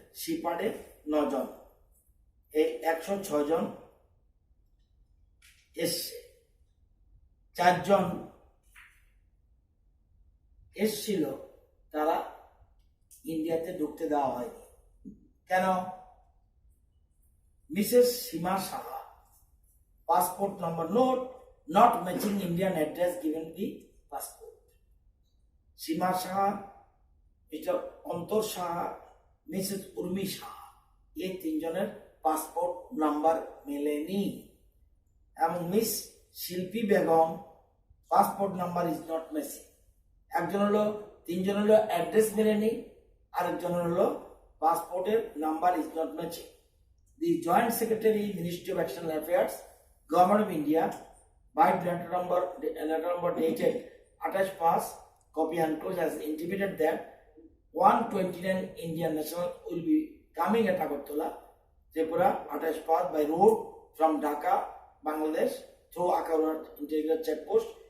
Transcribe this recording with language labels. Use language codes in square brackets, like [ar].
[bn] সিপাডে 9 জন। এই 106 জন এসছে। 4 জন এসছিল, তারা ইন্ডিয়াতে ঢুকতে দেওয়া হয়নি। কেন? [en] Mrs Seema Saha, passport number not matching Indian address given the passport. [bn] Seema Saha, mister অন্তর সাহা, মিসেস উর্মি সাহা, এই 3 জনের পাসপোর্ট নাম্বার মেলেনি। [en] এবং Miss Shilpi Begum, passport number is not matching. [bn] একজন হলো 3 জন হলো অ্যাড্রেস মেলেনি, আরেকজন হলো পাসপোর্টের [en] Number is not matching. The Joint Secretary, Ministry of External Affairs, Government of India, by letter number dated 28 copy enclosed has intimated that 129 Indian national will be coming at Agartala, Tripura, 28 by road from Dhaka, Bangladesh, through Akaura Integral Checkpost.